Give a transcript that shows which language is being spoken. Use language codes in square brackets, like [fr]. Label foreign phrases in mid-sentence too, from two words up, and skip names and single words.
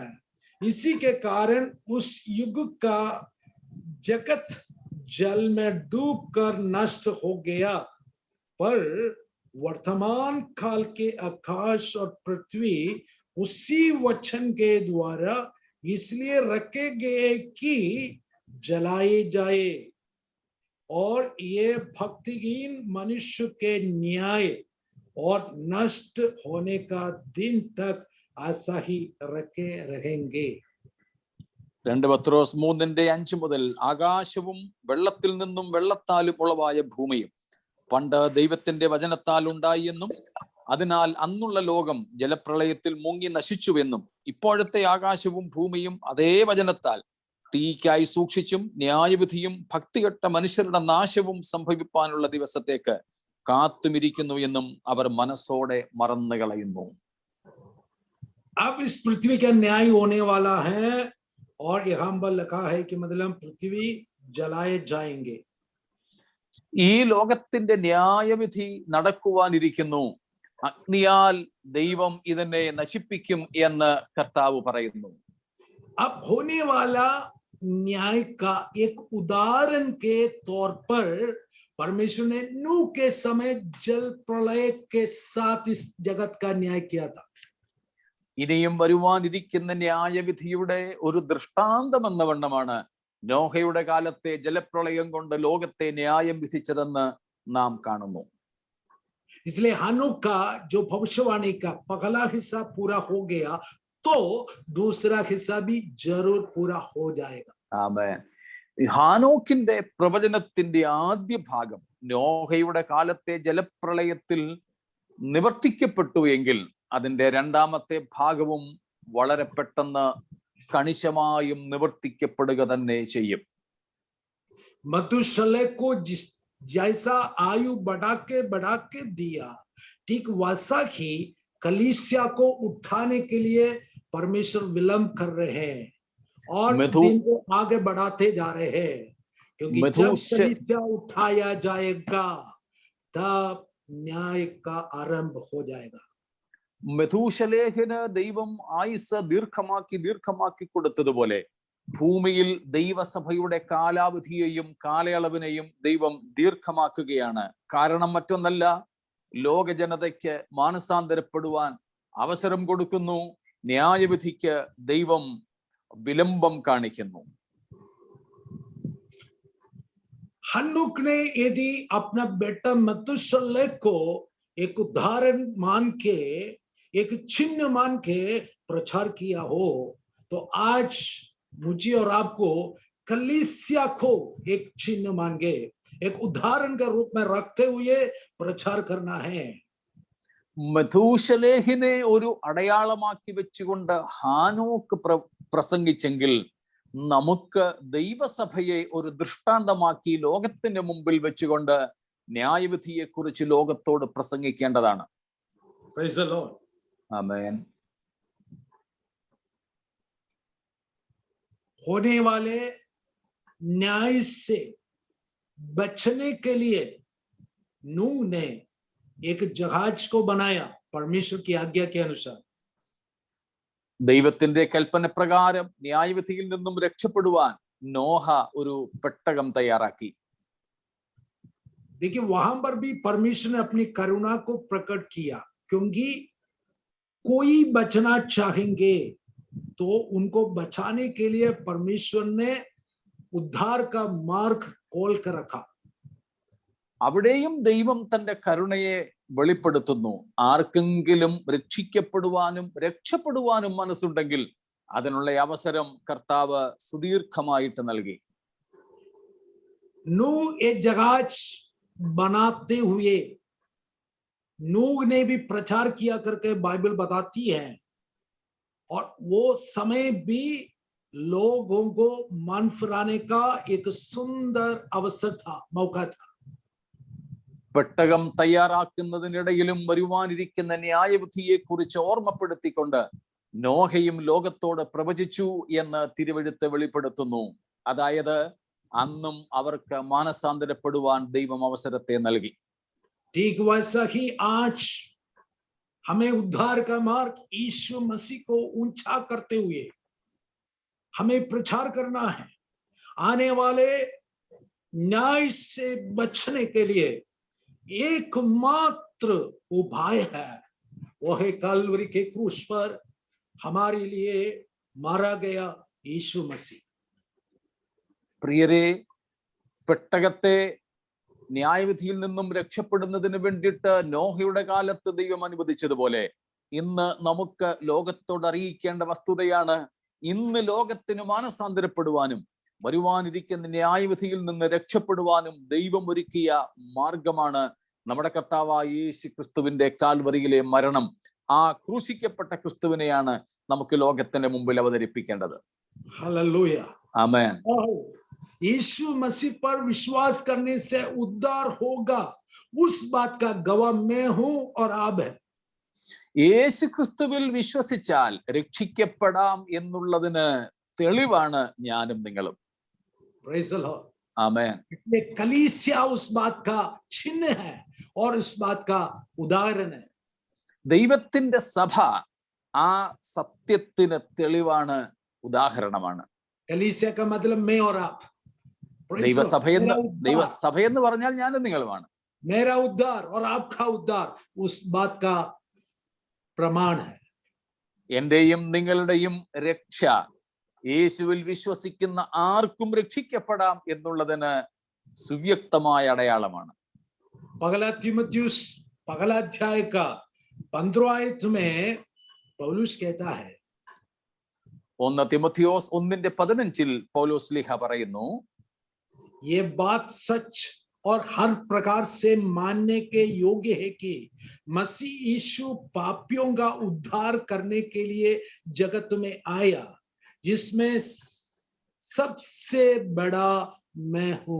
[hi] इसी के कारण उस युग का जगत जल में डूबकर नष्ट हो गया, पर वर्तमान काल के आकाश और पृथ्वी उसी वचन के द्वारा इसलिए रखे गए कि जलाए जाए और ये भक्तिहीन मनुष्य के न्याय और नष्ट होने का दिन तक ऐसा ही रखे रहेंगे. [ml] 2 പത്രോസ് 3:5 മുതൽ ആകാശവും വെള്ളത്തിൽ നിന്നും വെള്ളത്താലും ഉളവായ ഭൂമിയും പണ്ട് ദൈവത്തിന്റെ വചനത്താൽ ഉണ്ടായി എന്നും അതിനാൽ അന്നുള്ള ലോകം ജലപ്രളയത്തിൽ മുങ്ങി നശിച്ചുവെന്നും ഇപ്പോഴത്തെ ആകാശവും ഭൂമിയും അതേ വചനത്താൽ തീക്കായി സൂക്ഷിച്ചും ന്യായവിധിയും ഭക്തികെട്ട മനുഷ്യരുടെ നാശവും സംഭവിപ്പാനുള്ള ദിവസത്തേക്ക് കാത്തുമിരിക്കുന്നു എന്നും അവർ മനസ്സോടെ മറന്നു കളയുന്നു. [hi] अब इस पृथ्वी का न्याय होने वाला है और यहाँ पर लिखा है कि मतलब पृथ्वी जलाए जाएंगे. [ml] ഈ ലോകത്തിന്റെ ന്യായവിധി നടക്കുവാനിരിക്കുന്നു, അഗ്നിയാൽ ദൈവം ഇതിനെ നശിപ്പിക്കും എന്ന് കർത്താവ് പറയുന്നു. [hi] अब होने वाला न्याय का एक उदाहरण के तौर पर परमेश्वर ने नूह के समय जल प्रलय के साथ इस जगत का न्याय किया था. [ml] ഇനിയും വരുവാനിരിക്കുന്ന ന്യായവിധിയുടെ ഒരു ദൃഷ്ടാന്തം എന്ന വണ്ണമാണ് നോഹയുടെ കാലത്തെ ജലപ്രളയം കൊണ്ട് ലോകത്തെ ന്യായം വിധിച്ചതെന്ന് നാം കാണുന്നു. [hi] इसलिए हनोक का जो भविष्यवाणी का पहला हिस्सा पूरा हो गया तो दूसरा हिस्सा भी जरूर पूरा हो जाएगा. [ml] ആമേൻ. ഹാനോക്കിന്റെ പ്രവചനത്തിന്റെ ആദ്യ ഭാഗം നോഹയുടെ കാലത്തെ ജലപ്രളയത്തിൽ നിവർത്തിക്കപ്പെട്ടു എങ്കിൽ അതിന്റെ രണ്ടാമത്തെ ഭാഗവും വളരെ പെട്ടെന്ന് കണിശമായും നിവർത്തിക്കപ്പെടുക തന്നെ ചെയ്യും. [hi] मधुशलय को जैसा आयु बढ़ा के दिया, ठीक वैसा ही कलीसिया को उठाने के लिए परमेश्वर विलंब कर रहे हैं और दिन को आगे बढ़ाते जा रहे हैं, क्योंकि जब कलीसिया उठाया जाएगा तब न्याय का आरंभ हो जाएगा। [ml] മെഥൂശലേഹിന് ദൈവം ആയുസ് ദീർഘമാക്കി കൊടുത്തതുപോലെ ഭൂമിയിൽ ദൈവസഭയുടെ കാലാവധിയെയും കാലയളവിനെയും ദൈവം ദീർഘമാക്കുകയാണ്. കാരണം മറ്റൊന്നല്ല, ലോക ജനതയ്ക്ക് മാനസാന്തരപ്പെടുവാൻ അവസരം കൊടുക്കുന്നു. ന്യായവിധിക്ക് ദൈവം വിലംബം കാണിക്കുന്നു. [hi] हनोक ने यदि अपना बेटा मथुशेलह को एक उदाहरण मान के, एक चिन्ह मान के प्रचार किया हो, तो आज मुझे और आपको कलीसिया को एक चिन्ह मान के, एक उदाहरण के रूप में रखते हुए प्रचार करना है। [ml] മെഥൂശലേഹിനെ ഒരു അടയാളമാക്കി വെച്ചുകൊണ്ട് ഹാനോക്ക് പ്രസംഗിച്ചെങ്കിൽ നമുക്ക് ദൈവസഭയെ ഒരു ദൃഷ്ടാന്തമാക്കി ലോകത്തിന്റെ മുമ്പിൽ വെച്ചുകൊണ്ട് ന്യായവിധിയെ കുറിച്ച് ലോകത്തോട് പ്രസംഗിക്കേണ്ടതാണ്. [en] Praise the Lord. [ml] ആമേൻ. [hi] होने वाले न्याय से बचने के लिए नूह ने एक जहाज को बनाया परमेश्वर की आज्ञा के अनुसार। [ml] ദൈവത്തിന്റെ കൽപ്പന പ്രകാരം ന്യായവിധിയിൽ നിന്നും രക്ഷപ്പെടുവാൻ നോഹ ഒരു പെട്ടകം തയ്യാറാക്കി. [hi] देखिए वहां पर भी परमेश्वर ने अपनी करुणा को प्रकट किया, क्योंकि कोई बचना चाहेंगे तो उनको बचाने के लिए परमेश्वर ने उद्धार का मार्ग खोल कर रखा। [ml] അവിടെയും ദൈവം തന്റെ കരുണയെ വെളിപ്പെടുത്തുന്നു. ആർക്കെങ്കിലും രക്ഷിക്കപ്പെടുവാനും രക്ഷപ്പെടുവാനും മനസ്സുണ്ടെങ്കിൽ അതിനുള്ള അവസരം കർത്താവ് സുദീർഘമായിട്ട് നൽകി. [hi] नूह एक जहाज बनाते हुए नूह ने भी प्रचार किया करके बाइबल बताती है, और वो समय भी लोगों को मन फिराने का एक सुंदर अवसर था, मौका था। [ml] പെട്ടകം തയ്യാറാക്കുന്നതിനിടയിലും വരുവാനിരിക്കുന്ന ന്യായവിധിയെ കുറിച്ച് ഓർമ്മപ്പെടുത്തിക്കൊണ്ട് നോഹയും ലോകത്തോട് പ്രവചിച്ചു എന്ന് തിരുവെഴുത്ത് വെളിപ്പെടുത്തുന്നു. അതായത് അന്നും അവർക്ക് മാനസാന്തരപ്പെടുവാൻ ദൈവം അവസരത്തെ നൽകി. [hi] ठीक वैसा ही आज हमें उद्धार का मार्ग यीशु मसीह को ऊंचा करते हुए हमें प्रचार करना है। आने वाले न्याय से बचने के लिए एकमात्र उपाय है, वो है कलवरी के क्रूस पर हमारे लिए मारा गया यीशु मसीह। [ml] പ്രിയരെ, പെട്ടകത്തെ ന്യായവിധിയിൽ നിന്നും രക്ഷപ്പെടുന്നതിന് വേണ്ടിയിട്ട് നോഹയുടെ കാലത്ത് ദൈവം അനുവദിച്ചതുപോലെ ഇന്ന് നമുക്ക് ലോകത്തോട് അറിയിക്കേണ്ട വസ്തുതയാണ്. ഇന്ന് ലോകത്തിന് മാനസാന്തരപ്പെടുവാനും വരുവാനിരിക്കുന്ന ന്യായവിധിയിൽ നിന്ന് രക്ഷപ്പെടുവാനും ദൈവം ഒരുക്കിയ മാർഗമാണ് നമ്മുടെ കർത്താവായ യേശു ക്രിസ്തുവിന്റെ കാൽവരിയിലെ മരണം. ആ ക്രൂശിക്കപ്പെട്ട ക്രിസ്തുവിനെയാണ് നമുക്ക് ലോകത്തിന്റെ മുമ്പിൽ അവതരിപ്പിക്കേണ്ടത്. [hi] हालेलुया, [ml] ആമേൻ. [hi] यीशु मसीह पर विश्वास करने से उद्धार होगा, उस बात का गवाह मैं हूं और आप है। [ml] യേശു ക്രിസ്തുവിൽ വിശ്വസിച്ചാൽ രക്ഷിക്കപ്പെടാം എന്നുള്ളതിന് തെളിവാണ് ഞാനും നിങ്ങളും. [en] Praise the Lord. [ml] ആമേൻ. [hi] इसलिए कलीसिया उस बात का चिन्ह है और इस बात का उदाहरण है। [ml] ദൈവത്തിന്റെ സഭ ആ സത്യത്തിന് തെളിവാണ്, ഉദാഹരണമാണ്. [hi] कलीसिया का मतलब मैं और आप। [ml] ദൈവസഭയെന്ന് പറഞ്ഞാൽ ഞാനും നിങ്ങളുമാണ്. [hi] मेरा उद्धार और आपका उद्धार उस बात का प्रमाण है। [ml] എന്റെയും നിങ്ങളുടെയും രക്ഷ യേശുവിൽ വിശ്വസിക്കുന്ന ആർക്കും രക്ഷിക്കപ്പെടാം എന്നുള്ളതിന് സുവ്യക്തമായ അടയാളമാണ്. [hi] पहला तीमुथियुस पहला अध्याय का 15वां आयत में पौलुस कहता है, [ml] 1 തിമോഥെയോസ് 1:15 പൗലോസ് ലീഹ പറയുന്നു, [hi] ये बात सच और हर प्रकार से मानने के योग्य है कि मसीह यीशु पापियों का उद्धार करने के लिए जगत में आया, जिसमें सबसे बड़ा मैं हूं।